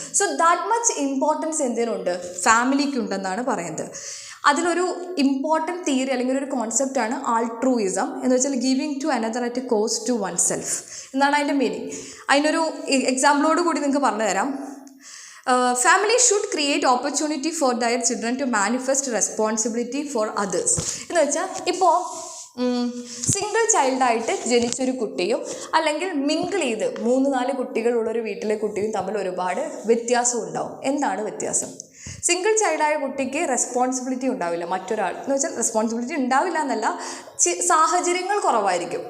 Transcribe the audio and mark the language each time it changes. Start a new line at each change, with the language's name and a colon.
English: so that much importance
Malayalam: എന്തിനുണ്ട്, ഫാമിലിക്കുണ്ടെന്നാണ് പറയുന്നത്. അതിലൊരു important theory അല്ലെങ്കിൽ ഒരു കോൺസെപ്റ്റാണ് ആൾട്രൂയിസം. എന്ന് വെച്ചാൽ
English: giving to another at cost to oneself
Malayalam: എന്നാണ് അതിൻ്റെ മീനിങ്. അതിനൊരു എക്സാമ്പിളോട് കൂടി നിങ്ങൾക്ക് പറഞ്ഞു തരാം.
English: Family should create opportunity for their children to manifest responsibility for others.
Malayalam: എന്ന് വെച്ചാൽ ഇപ്പോൾ സിംഗിൾ ചൈൽഡായിട്ട് ജനിച്ചൊരു കുട്ടിയും അല്ലെങ്കിൽ മിങ്കിൾ ചെയ്ത് 3-4 കുട്ടികളുള്ളൊരു വീട്ടിലെ കുട്ടിയും തമ്മിൽ ഒരുപാട് വ്യത്യാസം ഉണ്ടാവും. എന്താണ് വ്യത്യാസം? സിംഗിൾ ചൈൽഡായ കുട്ടിക്ക് റെസ്പോൺസിബിലിറ്റി ഉണ്ടാവില്ല. മറ്റൊരാൾ എന്ന് വെച്ചാൽ റെസ്പോൺസിബിലിറ്റി ഉണ്ടാവില്ല എന്നല്ല, സാഹചര്യങ്ങൾ കുറവായിരിക്കും.